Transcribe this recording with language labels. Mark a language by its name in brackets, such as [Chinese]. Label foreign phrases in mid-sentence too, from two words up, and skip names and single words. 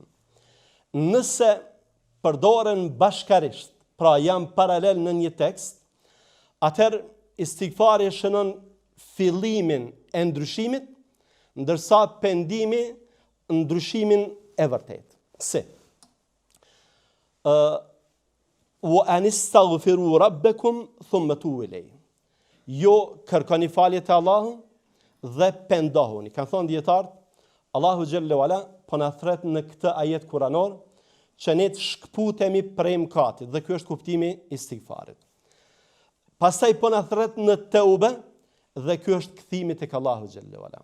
[Albanian] Nëse përdoren bashkarisht, pra janë paralel në një tekst, atëherë istighfari shënon fillimin e ndryshimit, ndërsa pendimi ndryshimin e vërtetë. Si? [Arabic] وأن استغفروا ربكم ثم توبوا إليه. [Albanian] Jo kërkoni falje te Allahu dhe pendohuni. Kan thonë dietarët, Allahu [Arabic] جل وعلا [Albanian] po na thret në këtë ajet kuranor që ne të shkputemi prej mëkatit, dhe ky është kuptimi i istighfarit. Pastaj po na thret në teube, dhe ky është kthimi tek Allahu [Arabic] جل وعلا.